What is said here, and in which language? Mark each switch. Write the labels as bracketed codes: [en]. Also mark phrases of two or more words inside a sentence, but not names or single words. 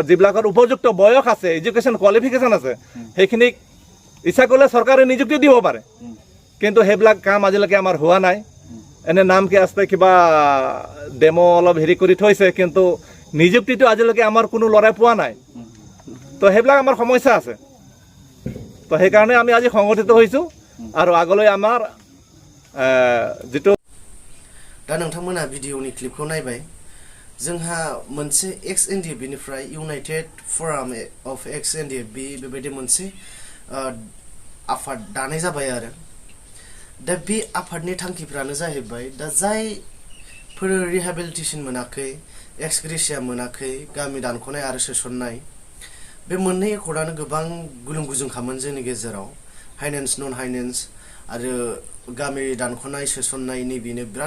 [as] যিবিলাকৰ উপযুক্ত বয়স আছে এডুকেশ্যন কোৱালিফিকেশ্যন আছে সেইখিনিক ইচ্ছা কৰিলে চৰকাৰে নিযুক্তি দিব পাৰে কিন্তু সেইবিলাক কাম আজিলৈকে আমাৰ হোৱা নাই এনে নামকে আছে কিবা ডেমো অলপ হেৰি কৰি থৈছে কিন্তু নিযুক্তিটো আজিলৈকে আমাৰ কোনো ল'ৰাই পোৱা নাই তো সেইবিলাক আমাৰ সমস্যা আছে তো সেইকাৰণে আমি আজি সংগঠিত হৈছোঁ আৰু আগলৈ আমাৰ যিটো [brx] दा नोंथांमोना भिडिअनि क्लिपखौ नायबाय जोंहा मोनसे एक्स एनडिएफ निफ्राय इउनाइटेड फराम अफ एक्स एनडिएफ बेबायदि मोनसे आफाद दानाय जाबाय आरो दा बे आफादनि थांखिफ्रानो जाहैबाय दा जायफोर रिहेबिलिटेसन मोनाखै एक्सग्रेसिया मोनाखै गामि दानख'नाय आरो सोसननाय बे मोननै एकर्डआनो गोबां गुलुं गुजुंखामोन जोंनि गेजेराव हाइनेन्स नन हाइनेन्स आरो गामि दानख'नाय सोसननाय नैबेनो बिराद